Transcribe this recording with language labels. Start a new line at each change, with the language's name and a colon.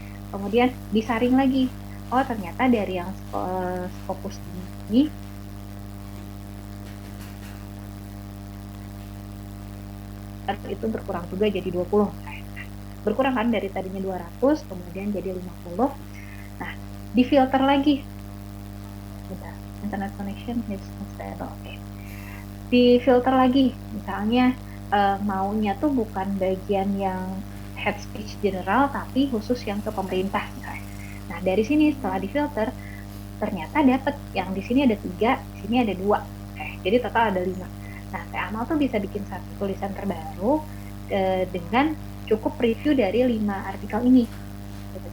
Indonesian: Kemudian disaring lagi. Oh ternyata dari yang Scopus ini itu berkurang juga jadi 20. Berkurang kan dari tadinya 200 kemudian jadi 50. Nah, difilter lagi. Bentar,
English: internet connection is unstable.
Indonesian: Okay. Difilter lagi. Misalnya maunya tuh bukan bagian yang head speech general tapi khusus yang ke pemerintah misalnya. Nah, dari sini setelah difilter ternyata dapat yang di sini ada 3, di sini ada 2. Jadi total ada 5. Nah, Teh Amal tuh bisa bikin satu tulisan terbaru dengan cukup review dari 5 artikel ini. Gitu.